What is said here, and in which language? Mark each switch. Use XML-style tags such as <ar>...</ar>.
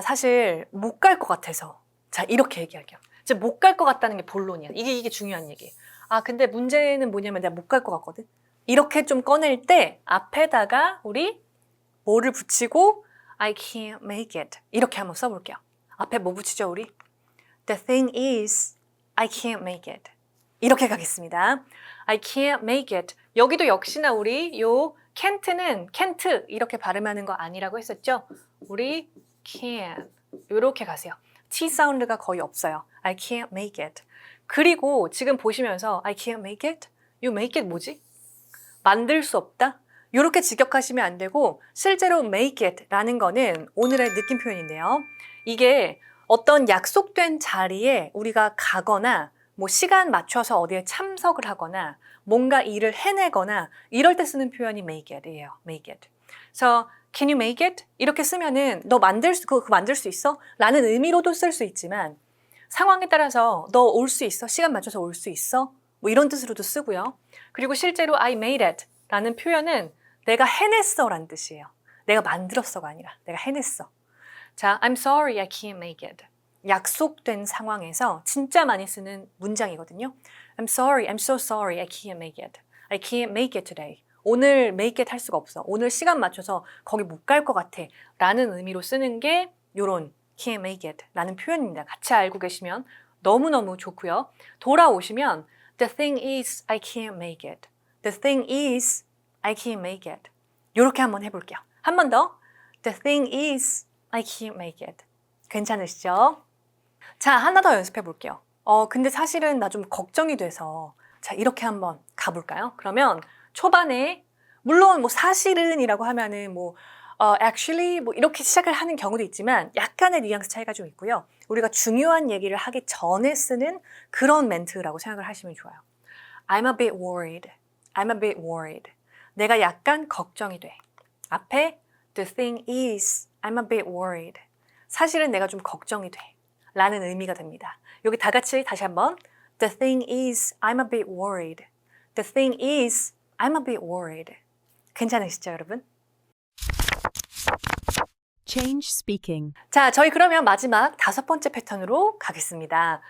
<ko>사실 못 갈 것 같아서. 자, 이렇게 얘기할게요. 이제 못 갈 것 같다는 게 본론이야. 이게 중요한 얘기. 아, 근데 문제는 뭐냐면 내가 못 갈 것 같거든. 이렇게 좀 꺼낼 때 앞에다가 우리 뭐를 붙이고</ko> <en>I can't make it.</en> <ko>이렇게 한번 써볼게요. 앞에 뭐 붙이죠, 우리?</ko> <en>The thing is, I can't make it.</en> <ko>이렇게 가겠습니다.</ko> <en>I can't make it.</en> <ko>여기도 역시나 우리 요 can't는 can't 이렇게 발음하는 거 아니라고 했었죠? 우리 can 이렇게 가세요. T 사운드가 거의 없어요.</ko> <en>I can't make it.</en> <ko>그리고 지금 보시면서</ko> <en>I can't make it? You make it</en> <ko>뭐지? 만들 수 없다? 이렇게 직역하시면 안 되고 실제로 make it 라는 거는 오늘의 느낌 표현인데요. 이게 어떤 약속된 자리에 우리가 가거나 뭐 시간 맞춰서 어디에 참석을 하거나 뭔가 일을 해내거나 이럴 때 쓰는 표현이 make it이에요.</ko> <en>make it. 그래서 can you make it?</en> <ko>이렇게 쓰면은 너 그거 만들 수 있어? 라는 의미로도 쓸 수 있지만 상황에 따라서 너 올 수 있어? 시간 맞춰서 올 수 있어? 뭐 이런 뜻으로도 쓰고요. 그리고 실제로</ko> <en>I made it</en> <ko>라는 표현은 내가 해냈어 라는 뜻이에요. 내가 만들었어가 아니라 내가 해냈어.</ko> <en>자, I'm sorry I can't make it.</en> <ko>약속된 상황에서 진짜 많이 쓰는 문장이거든요.</ko> <en>I'm sorry, I'm so sorry, I can't make it. I can't make it today.</en> <ko>오늘 make it 할 수가 없어. 오늘 시간 맞춰서 거기 못 갈 것 같아. 라는 의미로 쓰는 게 요런 can't make it 라는 표현입니다. 같이 알고 계시면 너무너무 좋고요. 돌아오시면</ko> <en>The thing is, I can't make it. The thing is, I can't make it.</en> <ko>요렇게 한번 해볼게요. 한 번 더.</ko> <en>The thing is, I can't make it.</en> <ko>괜찮으시죠? 자, 하나 더 연습해 볼게요. 근데 사실은 나 좀 걱정이 돼서 자, 이렇게 한번 가볼까요? 그러면 초반에 물론 뭐 사실은 이라고 하면은 뭐 actually 뭐 이렇게 시작을 하는 경우도 있지만 약간의 뉘앙스 차이가 좀 있고요. 우리가 중요한 얘기를 하기 전에 쓰는 그런 멘트라고 생각을 하시면 좋아요.</ko> <en>I'm a bit worried. I'm a bit worried.</en> <ko>내가 약간 걱정이 돼.</ko> <en>앞에 the thing is I'm a bit worried.</en> <ko>사실은 내가 좀 걱정이 돼. 라는 의미가 됩니다. 여기 다 같이 다시 한번</ko> <en>The thing is I'm a bit worried. The thing is I'm a bit worried.</en> <ko>괜찮으시죠, 여러분?</ko> <en>Change speaking.</en> <ko>자, 저희 그러면 마지막 5번째 패턴으로 가겠습니다.</ko>